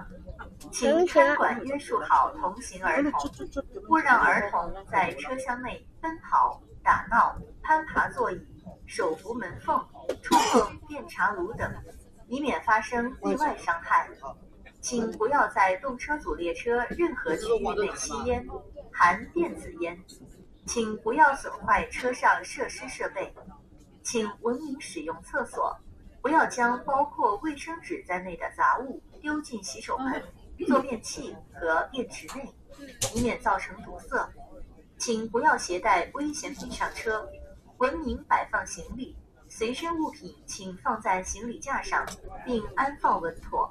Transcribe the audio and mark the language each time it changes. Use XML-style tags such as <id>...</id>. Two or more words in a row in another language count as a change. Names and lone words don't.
<zh>請看管約束好同行兒童，勿讓兒童在車廂內奔跑、打鬧、攀爬座椅、手扶門縫、觸碰電茶爐等，以免發生意外傷害。請不要在動車組列車任何區域內吸煙，含電子煙。請不要損壞車上設施設備。请文明使用厕所，不要将包括卫生纸在内的杂物丢进洗手盆、坐便器和便池内，以免造成堵塞。请不要携带危险品上车，文明摆放行李，随身物品请放在行李架上，并安放稳妥。</zh>